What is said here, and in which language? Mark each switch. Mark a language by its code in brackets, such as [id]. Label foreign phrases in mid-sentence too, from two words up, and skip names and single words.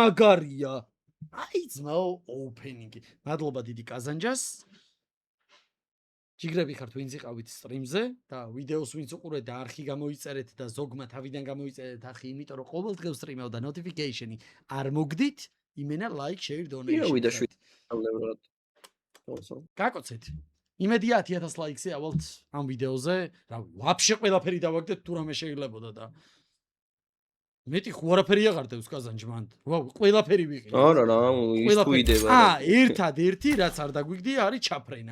[ka] მაგარია. ძმაო, ოპენინგი. მადლობა დიდი კაზანჯას. ჯიგრები ხართ ვინც იყავით სტრიმზე და ვიდეოს ვინც უყურეთ და არხი გამოიწერეთ და ზოგმა თავიდან გამოიწერეთ არხი, იმიტომ რომ ყოველ დღეს სტრიმავ და notification-ი არ მოგდით, იმენა [en] like, share, donation. [ka] გაკოცეთ. იმედია 10,000 ლაიქზე ავალთ ამ ვიდეოზე. რა ვაფშე ყველაფერი დავაგდეთ თუ რამე შეიძლებოდა და მეტი ხო არაფერი აღარ დევს კაზანჯმან. ყველაფერი ვიყიდე. არა, ის თუ იდება. ერთადერთი რაც არ დაგვიგდია არის ჩაფრენა.